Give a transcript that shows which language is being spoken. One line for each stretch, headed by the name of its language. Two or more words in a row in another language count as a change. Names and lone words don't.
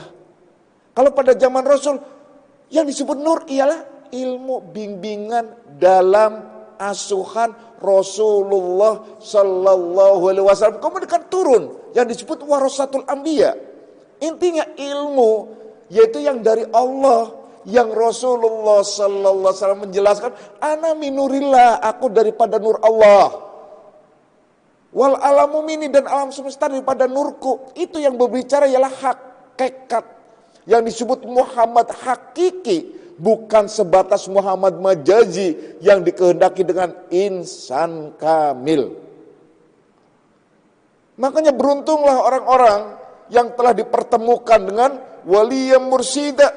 Indonesian: Kalau pada zaman Rasul, yang disebut nur ialah ilmu bimbingan dalam asuhan Rasulullah
Arabic: Sallallahu Alaihi Wasallam.
Indonesian: Kemudian turun yang disebut
Arabic: warasatul anbiya.
Indonesian: Intinya ilmu yaitu yang dari Allah. Yang Rasulullah
Arabic: Sallallahu Alaihi Wasallam
Indonesian: menjelaskan,
Arabic: ana minurillah,
Indonesian: aku daripada nur Allah.
Arabic: Wal alamu mini,
Indonesian: dan alam semesta daripada nurku. Itu yang berbicara ialah hakikat. Yang disebut Muhammad hakiki, bukan sebatas Muhammad majazi yang dikehendaki dengan insan kamil. Makanya beruntunglah orang-orang yang telah dipertemukan dengan wali yang mursyida.